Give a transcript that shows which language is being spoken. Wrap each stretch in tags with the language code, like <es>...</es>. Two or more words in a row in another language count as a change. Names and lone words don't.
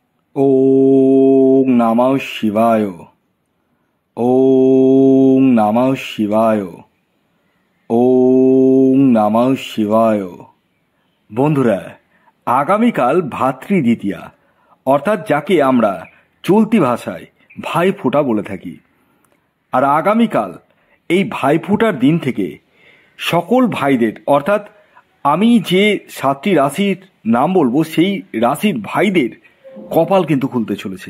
<sa>ওং নমঃ শিবায়। ওং নমঃ শিবায়। ওং নমঃ শিবায়।</sa> <bn>বন্ধুরা, আগামীকাল ভাতৃদ্বিতীয়া, অর্থাৎ যাকে আমরা চলতি ভাষায় ভাইফোঁটা বলে থাকি। আর আগামীকাল এই ভাইফোঁটার দিন থেকে সকল ভাইদের, অর্থাৎ আমি যে 7টি রাশির নাম বলবো সেই রাশির ভাইদের কপাল কিন্তু খুলতে চলেছে।</bn>